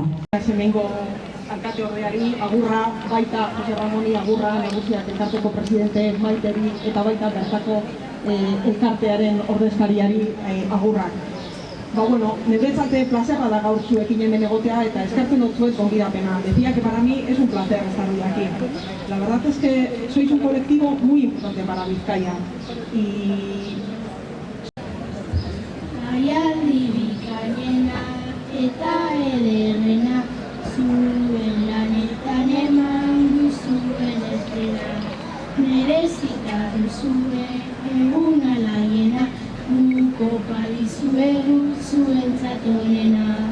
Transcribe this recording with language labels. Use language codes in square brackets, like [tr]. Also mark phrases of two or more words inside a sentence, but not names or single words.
[eu] Hemengo alkate horreari agurra, baita Jose Ramoni agurra, negoziak elkarteko presidente Maiteri eta baita bertako elkartearen ordezkariari agurrak. Bueno, niretzate plazerra da gaur zuekin hemen egotea eta eskertzen dut zuet gonbidapena. [es] Decía que para mí es un placer estar hoy aquí. La verdad es que sois un colectivo muy importante para Bizkaia. [eu] Jaialdi bikaina eta ederrena, zuen lanetan eman duzuen estrena, merezita duzue egun alaiena, nuko padizuegu zuentzat onena.